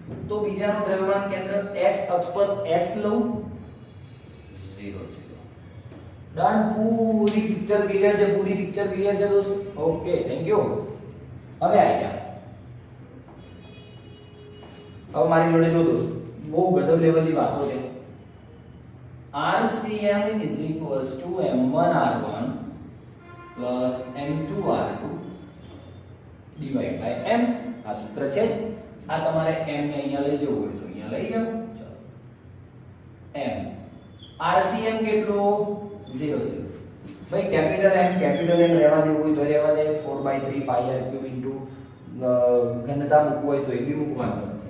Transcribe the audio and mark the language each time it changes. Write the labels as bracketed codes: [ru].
[gu] તો બીજાનું દ્રવ્યમાન કેન્દ્ર x અક્ષ પર x લઉં 0 0. ડન. પૂરી પિક્ચર ક્લિયર છે? પૂરી પિક્ચર ક્લિયર છે દોસ્ત? Okay, thank you. હવે આવી ગયા. હવે મારી જોડે જો દોસ્ત, બહુ ગજબ લેવલની વાતો છે. [en] RCM is equals to M1R1 plus M2R2 divided by M. [gu] આ સૂત્ર છે જ. આ તમારે M ને અહીંયા લઈ જવું હોય તો અહીંયા લઈ જાઓ. ચલો, M RCM કેટલો? 0 0. ભાઈ કેપિટલ M રહેવા દેવું હોય તો રહેવા દે. 4/3 પાઈ r ક્યુબ ઇન્ટુ ઘનતા મૂકવું હોય તો એ બી મૂકવાનું.